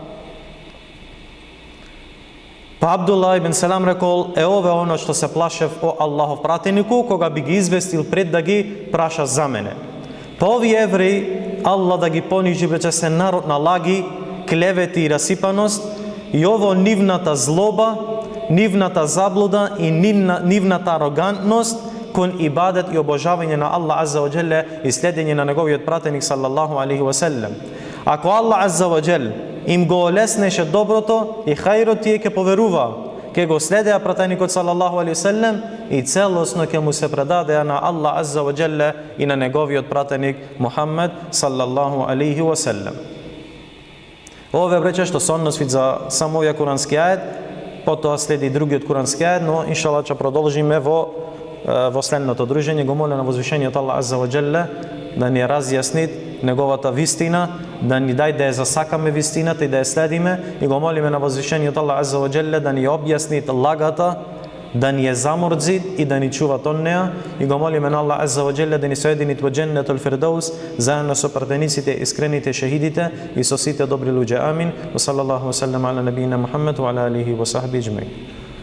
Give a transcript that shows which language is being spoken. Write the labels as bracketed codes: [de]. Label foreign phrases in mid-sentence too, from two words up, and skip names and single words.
[mk] Па Абдулла ибн Селам рекол: ова е оно што се плашев о Аллахов пратенику, кога би ги известил пред да ги праша за мене. Па овие евреи, Аллах да ги понижи, бече се народ на лаги, клевети и расипаност, и ово нивната злоба, нивната заблуда и нивната арогантност кон ибадет и обожавање на Аллах [ar] عز وجل [mk] и следење на неговиот пратеник [ar] صلى الله عليه وسلم. [mk] Ако Аллах [ar] عز وجل [mk] им го олеснеше доброто и хајрот, тие ќе поверува, ќе го следеа пратеникот [ar] صلى الله عليه وسلم [mk] и целосно ќе му се предадеа на Аллах [ar] عز وجل [mk] и на неговиот пратеник Мухаммед [ar] صلى الله عليه وسلم. [mk] Ова е, брече, што се односит за само овој курански ајет, потоа следи другиот курански ајет, но иншаллах ќе продолжиме во следното дружење. Го молам на возвишениот Аллах [ar] عز وجل [mk] да ни разјасни неговата вистина, да ни дај да ја засакаме вистината и да ја следиме, и го молиме на возвишениот Аллах [ar] عز وجل [mk] да ни објасни лагата, да ни ја заморзи и да ни чува од неа, и го молиме на Аллах [ar] عز وجل [mk] да ни соедини во [ar] جنة الفردوس [mk] заедно со пратениците, искрените шехидите и со сите добри луѓе. [ar] آمين. وصلى الله وسلم على نبينا محمد وعلى آله وصحبه أجمعين.